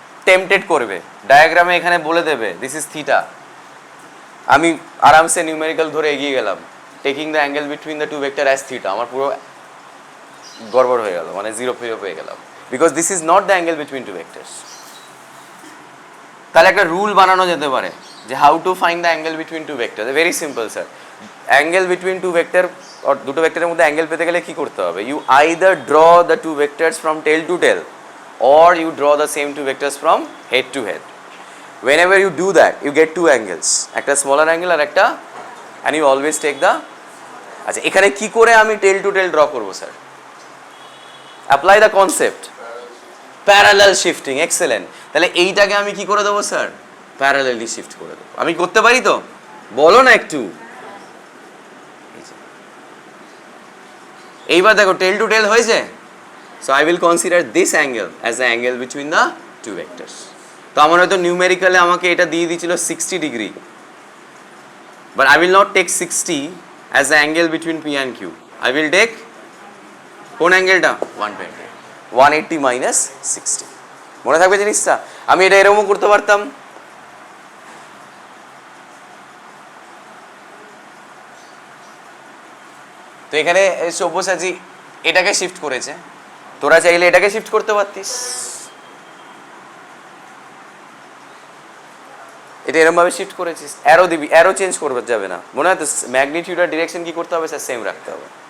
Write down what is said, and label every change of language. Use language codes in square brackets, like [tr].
[bn] Tempted করবে, ডায়াগ্রামে এখানে বলে দেবে দিস ইজ থিটা, আমি আরামসে নিউমেরিক্যাল ধরে এগিয়ে গেলাম, [en] taking the angle between the two vector as theta, [bn] আমার পুরো গড়বড় হয়ে গেল, মানে জিরো ফিরো পেয়ে গেলাম, [en] Because this is not the angle between two vectors. [bn] তাহলে একটা রুল বানানো যেতে পারে যে [en] how to find the angle between two vector, [bn] very simple sir. Angle between two vector, দুটো ভেক্টরের মধ্যে অ্যাঙ্গেল পেতে গেলে কি করতে হবে? [en] You either draw the two vectors from tail to tail, or you draw the same two vectors from head to head. Whenever you do that, you get two angles, একটা smaller angle আর একটা, and you always take the, [bn] আচ্ছা এখানে কি করে আমি টেল to tell draw করব sir? [en] Apply the concept parallel shifting, excellent. [bn] তাহলে এইটাকে আমি কি করে দেবো স্যার? প্যারালালি শিফট করে দেবো। আমি করতে পারি তো? বলো না একটু। এইবার দেখো টেল টু টেল হয়েছে। [en] So I will consider this angle as the angle between the two vectors. [bn] তো আমার হয়তো নিউমেরিক্যালি আমাকে এটা দিয়ে দিয়েছিল 60 degree, [en] but I will not take 60 as the angle between P and Q. I will take [bn] কোন অ্যাঙ্গেলটা? 120, 180 minus 60. মনে থাকবে জিনিসটা? আমি এটা এরকমও করতে পারতাম, তো এখানে সব্যসাচী এটাকে শিফট করেছে, তোরা চাইলে এটাকে শিফট করতে পারতিস, এটা এরকম ভাবে শিফট করেছিস, অ্যারো দিবি, অ্যারো চেঞ্জ করবে যাবে না, মনে হয় তো ম্যাগনিটিউড আর ডিরেকশন কি করতে হবে স্যার? সেম রাখতে হবে।